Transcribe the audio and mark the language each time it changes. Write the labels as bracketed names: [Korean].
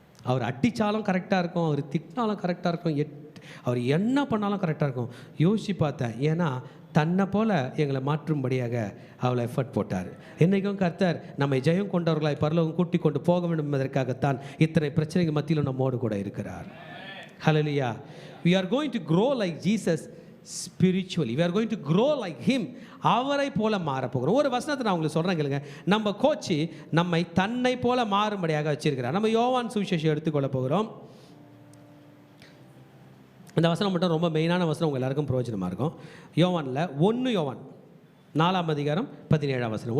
[Tamil] அவர் அடித்தாலும் கரெக்டாக இருக்கும், அவர் திட்டினாலும் கரெக்டாக இருக்கும், அவர் என்ன பண்ணாலும் கரெக்டாக இருக்கும். யோசித்து பார்த்தேன். ஏன்னா தன்னை போல் எங்களை மாற்றும்படியாக அவ்வளோ எஃபர்ட் போட்டார். என்றைக்கும் கர்த்தர் நம்மை ஜெயம் கொண்டவர்களாய் பரலோகம் கூட்டி கொண்டு போக வேண்டும் என்பதற்காகத்தான் இத்தனை பிரச்சனைகள் மத்தியிலும் நம்மோடு கூட இருக்கிறார். ஹல்லேலூயா. [English] we are going to grow like Jesus spiritually. we are going to grow like him. [Tamil] அவரை போல மாற போகிறோம். ஒரு வசனத்தை நான் உங்களுக்கு சொல்கிறேன் கேளுங்க. நம்ம கோச்சு நம்மை தன்னை போல மாறும்படியாக வச்சிருக்கிறார். நம்ம யோவான் சுவிசேஷம் எடுத்துக்கொள்ள போகிறோம். இந்த வசனம் மட்டும் ரொம்ப மெயினான வசனம், உங்கள் எல்லாருக்கும் பிரயோஜனமாக இருக்கும். யோவானில் 1 யோவான் 4ஆம் அதிகாரம் 17ஆம் வசனம்.